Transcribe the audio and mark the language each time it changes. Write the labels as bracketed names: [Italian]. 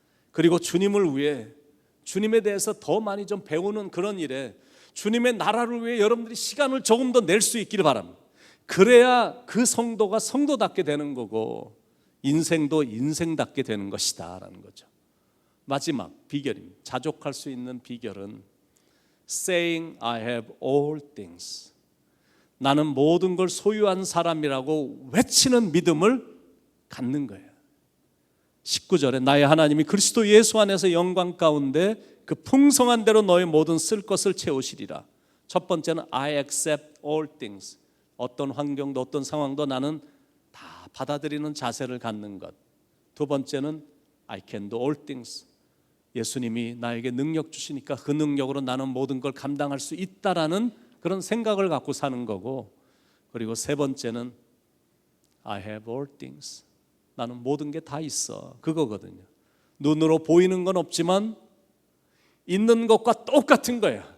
[Korean] 그리고 주님을 위해, 주님에 대해서 더 많이 좀 배우는 그런 일에, 주님의 나라를 위해 여러분들이 시간을 조금 더 낼 수 있기를 바랍니다. 그래야 그 성도가 성도답게 되는 거고, 인생도 인생답게 되는 것이다 라는 거죠. 마지막 비결입니다. 자족할 수 있는 비결은 [English] Saying I have all things. [Korean] 나는 모든 걸 소유한 사람이라고 외치는 믿음을 갖는 거예요. 19절에 나의 하나님이 그리스도 예수 안에서 영광 가운데 그 풍성한 대로 너의 모든 쓸 것을 채우시리라. 첫 번째는 [English] I accept all things. [Korean] 어떤 환경도 어떤 상황도 나는 다 받아들이는 자세를 갖는 것. 두 번째는 [English] I can do all things. [Korean] 예수님이 나에게 능력 주시니까 그 능력으로 나는 모든 걸 감당할 수 있다라는 그런 생각을 갖고 사는 거고, 그리고 세 번째는 [English] I have all things. [Korean] 나는 모든 게 다 있어. 그거거든요. 눈으로 보이는 건 없지만 있는 것과 똑같은 거예요.